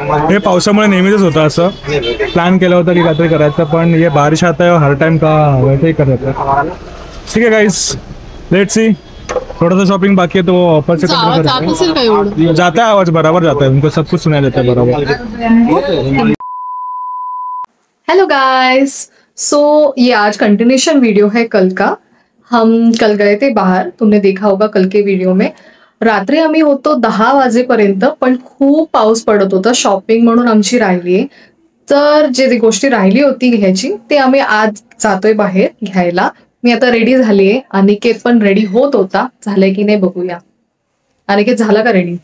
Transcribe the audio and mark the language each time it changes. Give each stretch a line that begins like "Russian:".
Marathi: हे पावसामुळे नेहमीच होतं, असं प्लॅन केलं होतं की काहीतरी करायचं, पण
Hindi: ये बारिश आता है हर टाइम का वैसे ही
Marathi: करायचं.
Hindi: ठीक है
English: Guys, let's see.
Hindi: थोड़ा सा शॉपिंग बाकी है तो ऑफर से जाता है, आवाज बराबर जाता है, उनको सब कुछ सुनाई देता है बराबर. हेलो गाइस, सो ये आज कंटिन्यूशन वीडियो है कल का. हम कल गए थे बाहर, तुमने देखा होगा कल के वीडियो में.
Marathi: रात्री आम्ही होतो 10 वाजेपर्यंत, पण खूप पाऊस पडत होता. शॉपिंग म्हणून आमची राहिली, तर जे गोष्टी राहिली होती घ्यायची ते आम्ही आज जातोय बाहेर घ्यायला. मी आता रेडी झालीये, अनिकेत पण रेडी होत होता. झालंय की नाही बघूया. अनिकेत झाला का रेडी?